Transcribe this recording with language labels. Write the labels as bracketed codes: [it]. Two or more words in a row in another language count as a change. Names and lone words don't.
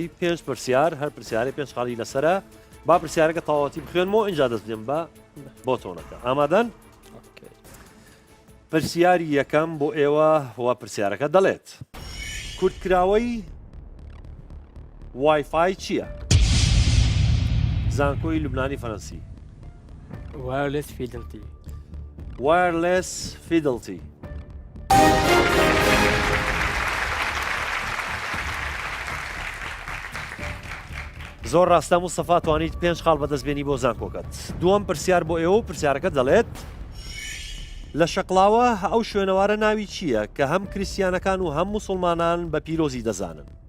[ckb] 5 پرسیار هەر پرسیارەی 5 خاڵی لەسرە. با پرسیارەکە تەواوەتی بخوێنمەوە اینجا دەست بدەم بۆ تۆنەکە. ئامادەن؟ پرسیاری یەکەم بۆ ئێوە وا پرسیارەکە دەڵێت کورتکراوەی وایفای چییە؟ زانکۆی لوبنانی فەرەنسی [en] wireless fidelity. wireless fidelity. [ckb] زۆر ڕاستە مستەفا توانیت 5 خاڵ بەدەستبێنی بۆ زانکۆکەت. دووەم پرسیار بۆ ئێوە و پرسیارەکە دەڵێت لە شەقڵاوە ئەو شوێنەوارە ناوی چییە کە هەم کریسیانەکان و هەم موسڵمانان بە پیرۆزی دەزانن؟